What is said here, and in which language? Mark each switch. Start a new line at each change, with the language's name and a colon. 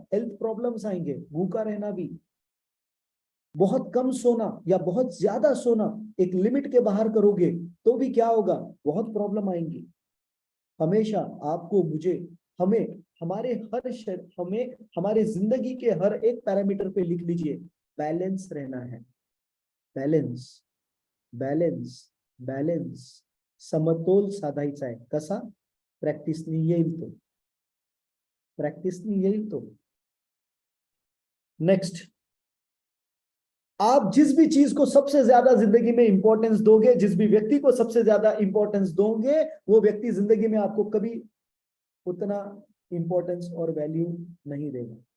Hindi: Health problems आएंगे। भूखा रहना भी, बहुत कम सोना या बहुत ज्यादा सोना एक लिमिट के बाहर करोगे तो भी क्या होगा? बहुत प्रॉब्लम आएंगी। हमेशा आपको, मुझे, हमें, हमारे हमें हमारे जिंदगी के हर एक पैरामीटर पे लिख लीजिए, बैलेंस रहना है।
Marathi: बैलेंस, बॅलन्स, बॅलन्स, समतोल साधायचा आहे. कसा? प्रॅक्टिसनी येईल तो, प्रॅक्टिसनी येईल तो.
Hindi: नेक्स्ट, आप जिस भी चीज को सबसे ज्यादा जिंदगी में इंपॉर्टेंस दोगे, जिस भी व्यक्ति को सबसे ज्यादा इंपॉर्टेंस दोगे, वो व्यक्ति जिंदगी में आपको कभी उतना इंपॉर्टेंस और वैल्यू नहीं देगा.